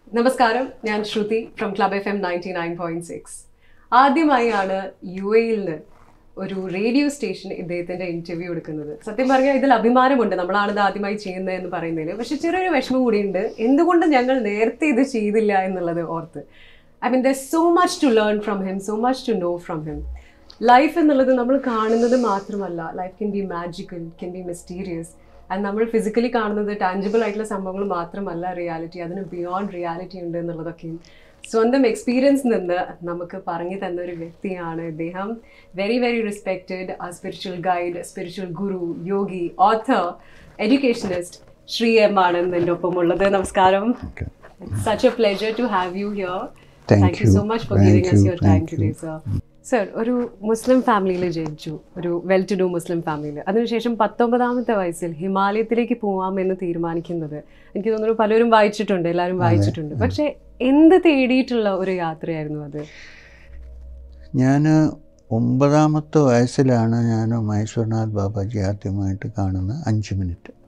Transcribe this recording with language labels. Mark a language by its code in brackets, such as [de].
[ml] നമസ്കാരം, ഞാൻ ശ്രുതി from club FM 99.6. ആദ്യമായാണ് UAE-ൽ നിന്ന് ഒരു റേഡിയോ സ്റ്റേഷൻ ഇദ്ദേഹത്തിന്റെ ഇന്റർവ്യൂ എടുക്കുന്നത്. സത്യം പറഞ്ഞാൽ ഇതിൽ അഭിമാനമുണ്ട്, നമ്മളാണിത് ആദ്യമായി ചെയ്യുന്നത് എന്ന് പറയുന്നതിൽ. പക്ഷെ ചെറിയൊരു വിഷമം കൂടിയുണ്ട്, എന്തുകൊണ്ട് ഞങ്ങൾ നേരത്തെ ഇത് ചെയ്തില്ല എന്നുള്ളത് ഓർത്ത്. [en] I mean, there's so much to learn from him, so much to know from him. [ml] Life എന്നുള്ളത് നമ്മൾ കാണുന്നത് മാത്രമല്ല, life [en] can be magical, can be mysterious. [ml] And നമ്മൾ ഫിസിക്കലി കാണുന്നത് ടാഞ്ചിബിൾ ആയിട്ടുള്ള സംഭവങ്ങൾ മാത്രമല്ല റിയാലിറ്റി, അതിന് ബിയോണ്ട് റിയാലിറ്റി ഉണ്ട് എന്നുള്ളതൊക്കെയും സ്വന്തം എക്സ്പീരിയൻസ് നിന്ന് നമുക്ക് പറഞ്ഞു തന്ന ഒരു വ്യക്തിയാണ് ഇദ്ദേഹം. [en] very very respected spiritual guide, [ml] spiritual ഗുരു, യോഗി, ഓഥർ, എഡ്യൂക്കേഷനിസ്റ്റ് ശ്രീ M ആണ് എൻ്റെ ഒപ്പം ഉള്ളത്. നമസ്കാരം. [en] Such a pleasure to have you here. Thank you so much for giving us your time today, sir. [ml] Sir, ഒരു മുസ്ലിം ഫാമിലിയിൽ ജനിച്ചു, ഒരു വെൽ ടു ഡു മുസ്ലിം ഫാമിലിയിൽ. അതിനുശേഷം 19ാമത്തെ വയസ്സിൽ ഹിമാലയത്തിലേക്ക് പോകാമെന്ന് തീരുമാനിക്കുന്നത് എനിക്ക് തോന്നുന്നു പലരും വായിച്ചിട്ടുണ്ട്, എല്ലാവരും വായിച്ചിട്ടുണ്ട്. പക്ഷേ എന്ത് തേടിയിട്ടുള്ള ഒരു യാത്രയായിരുന്നു അത്? ഞാൻ 9ാമത്തെ വയസ്സിലാണ് ഞാൻ മൈസൂർനാഥ് ബാബാജി ആദ്യമായിട്ട് കാണുന്നത്. 5 മിനിറ്റ്.